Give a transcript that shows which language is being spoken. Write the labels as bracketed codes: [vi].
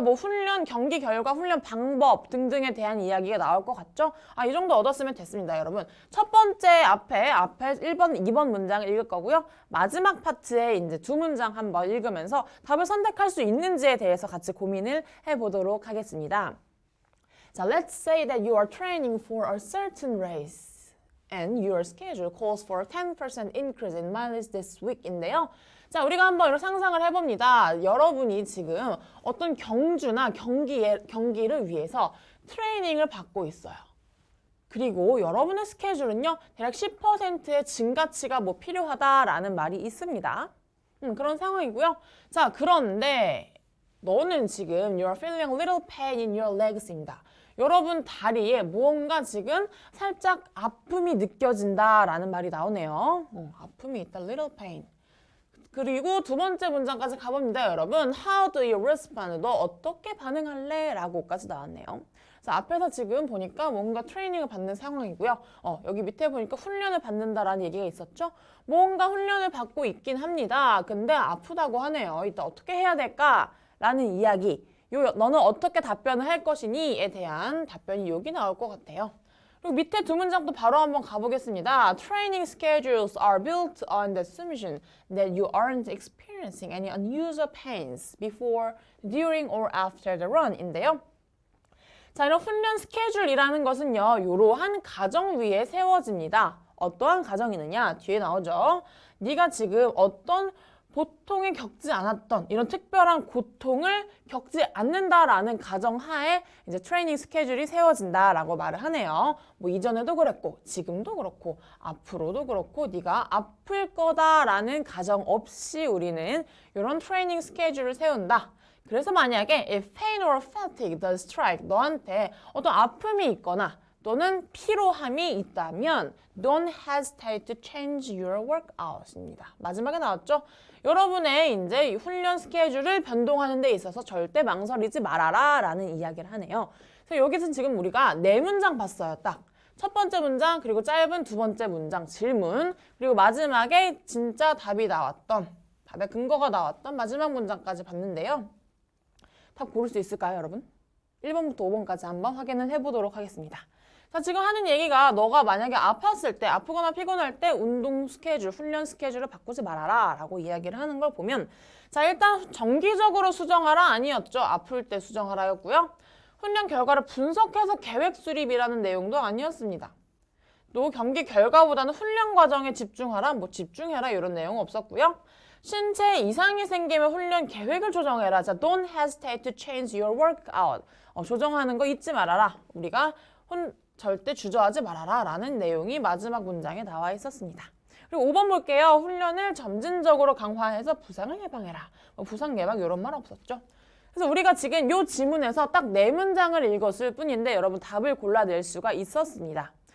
[ko] 뭐 훈련, 경기 결과, 훈련 방법 등등에 대한 이야기가 나올 것 같죠? 이 정도 얻었으면 됐습니다, 여러분. 첫 번째 앞에 1번, 2번 문장을 읽을 거고요. 마지막 파트에 이제 두 문장 한번 읽으면서 답을 선택할 수 있는지에 대해서 같이 고민을 해보도록 하겠습니다. 자, [en] let's say that you are training for a certain race. And your schedule calls for a 10% increase in mileage this week [ko] 인데요. 자, 우리가 한번 이런 상상을 해봅니다. 여러분이 지금 어떤 경주나 경기를 위해서 트레이닝을 받고 있어요. 그리고 여러분의 스케줄은요, 대략 10%의 증가치가 뭐 필요하다라는 말이 있습니다. 그런 상황이고요. 자, 그런데 너는 지금 [en] you're feeling a little pain in your legs [ko] 입니다. 여러분 다리에 무언가 지금 살짝 아픔이 느껴진다라는 말이 나오네요. 아픔이 있다, [en] little pain. [ko] 그리고 두 번째 문장까지 가봅니다, 여러분. [en] How do you respond? [ko] 너 어떻게 반응할래? 라고까지 나왔네요. 그래서 앞에서 지금 보니까 뭔가 트레이닝을 받는 상황이고요. 여기 밑에 보니까 훈련을 받는다라는 얘기가 있었죠. 뭔가 훈련을 받고 있긴 합니다. 근데 아프다고 하네요. 이따 어떻게 해야 될까? 라는 이야기. 너는 어떻게 답변을 할 것이니?에 대한 답변이 여기 나올 것 같아요. 그리고 밑에 두 문장도 바로 한번 가보겠습니다. [en] Training schedules are built on the assumption that you aren't experiencing any unusual pains before, during, or after the run [ko] 인데요. 자, 이런 훈련 스케줄이라는 것은요, 이러한 가정 위에 세워집니다. 어떠한 가정이느냐? 뒤에 나오죠. 네가 지금 어떤 보통이 겪지 않았던 이런 특별한 고통을 겪지 않는다라는 가정하에 이제 트레이닝 스케줄이 세워진다라고 말을 하네요. 뭐 이전에도 그랬고 지금도 그렇고 앞으로도 그렇고 네가 아플 거다라는 가정 없이 우리는 이런 트레이닝 스케줄을 세운다. 그래서 만약에 [en] if pain or fatigue does strike [ko] 너한테 어떤 아픔이 있거나 또는 피로함이 있다면 [en] don't hesitate to change your workout [ko] 입니다. 마지막에 나왔죠? 여러분의 이제 훈련 스케줄을 변동하는 데 있어서 절대 망설이지 말아라 라는 이야기를 하네요. 그래서 여기서 지금 우리가 네 문장 봤어요. 딱. 첫 번째 문장, 그리고 짧은 두 번째 문장, 질문, 그리고 마지막에 진짜 답이 나왔던, 답의 근거가 나왔던 마지막 문장까지 봤는데요. 답 고를 수 있을까요, 여러분? 1번부터 5번까지 한번 확인을 해보도록 하겠습니다. 자, 지금 하는 얘기가 너가 만약에 아팠을 때, 아프거나 피곤할 때 운동 스케줄, 훈련 스케줄을 바꾸지 말아라 라고 이야기를 하는 걸 보면 자, 일단 정기적으로 수정하라 아니었죠. 아플 때 수정하라였고요. 훈련 결과를 분석해서 계획 수립이라는 내용도 아니었습니다. 또 경기 결과보다는 훈련 과정에 집중하라, 뭐 집중해라 이런 내용 없었고요. 신체 이상이 생기면 훈련 계획을 조정해라. 자, [en] don't hesitate to change your workout. [ko] 조정하는 거 잊지 말아라. 우리가 절대 주저하지 말아라 라는 내용이 마지막 문장에 나와 있었습니다. 그리고 5번 볼게요. 훈련을 점진적으로 강화해서 부상을 예방해라. 부상 예방 이런 말 없었죠. 그래서 우리가 지금 이 지문에서 딱 네 문장을 읽었을 뿐인데 여러분 답을 골라낼 수가 있었습니다.